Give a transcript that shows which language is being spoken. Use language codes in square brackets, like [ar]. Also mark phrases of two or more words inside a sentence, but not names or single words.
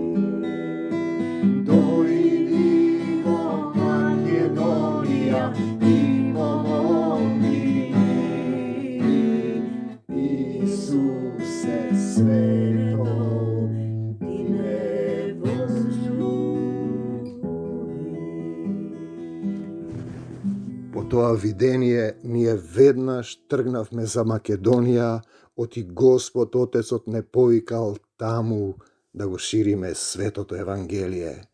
[mk] Дојдиво Македонија и помогни ми, Исусе свето, ти не По тоа видение ние веднаш тргнавме за Македонија, оти Господ Отецот не повикал таму да го шириме светото Евангелие.